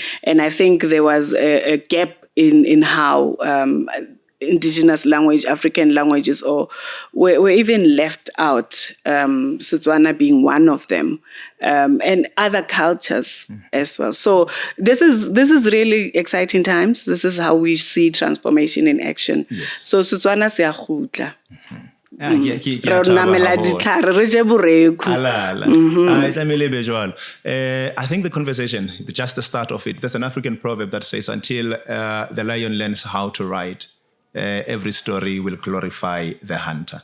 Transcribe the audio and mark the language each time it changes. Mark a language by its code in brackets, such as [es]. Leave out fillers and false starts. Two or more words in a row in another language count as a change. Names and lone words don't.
[en] And I think there was a gap in how indigenous language, African languages, or were even left out, Setswana being one of them, and other cultures as well. So this is really exciting times. This is how we see transformation in action. Yes. [tn] So Setswana se a khutla. [en] I think the conversation, just the start of it, there's an African proverb that says, until the lion learns how to ride, every story will glorify the hunter.